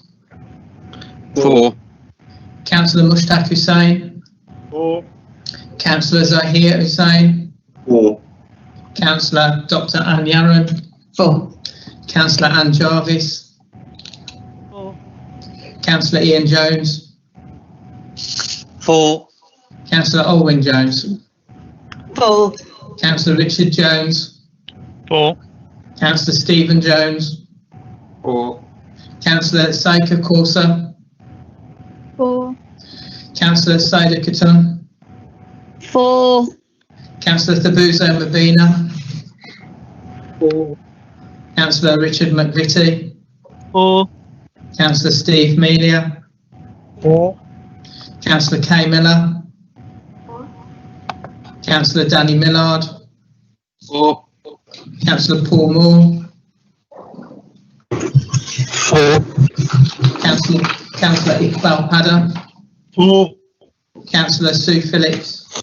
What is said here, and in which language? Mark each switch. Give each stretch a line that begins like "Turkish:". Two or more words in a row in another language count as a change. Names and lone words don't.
English: 4. Councillor Mushtaq Hussain. 4. Councillor Zahir Hussain. 4. Councillor Dr Anne Yaron. 4. Councillor Anne Jarvis. 4. Councillor Ian Jones. 4. Councillor Olwyn Jones. 4. Councillor Richard Jones. 4. Councillor Stephen Jones. 4. Councillor Saika Corsa. 4. Councillor Saida Khatun. 4. Councillor Thabuzo Mabina. 4. Councillor Richard McVitie. 4. Councillor Steve Melia. 4. Councillor Kay Miller. Councillor Danny Millard. 4. Councillor Paul Moore. 4. Councillor Iqbal Padder. 4. Councillor Sue Phillips.